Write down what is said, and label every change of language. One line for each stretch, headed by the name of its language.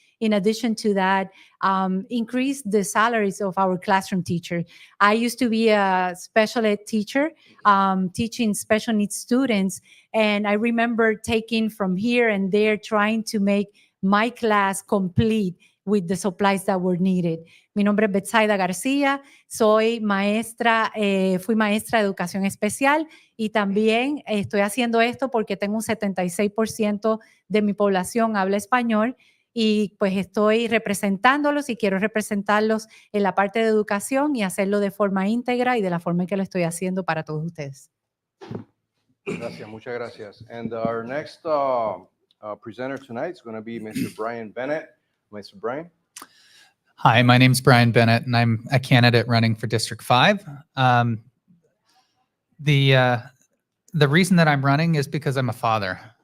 English: In addition to that, increase the salaries of our classroom teachers. I used to be a special ed teacher, teaching special needs students, and I remember taking from here and there, trying to make my class complete with the supplies that were needed.
Spanish: Mi nombre es Betsaida García, soy maestra, fui maestra de educación especial y también estoy haciendo esto porque tengo un 76% de mi población habla español y pues estoy representándolos y quiero representarlos en la parte de educación y hacerlo de forma íntegra y de la forma en que lo estoy haciendo para todos ustedes. Gracias, muchas gracias.
English: And our next presenter tonight is going to be Mr. Brian Bennett. Mr. Brian. Hi, my name's Brian Bennett, and I'm a candidate running for District 5. The reason that I'm running is because I'm a father.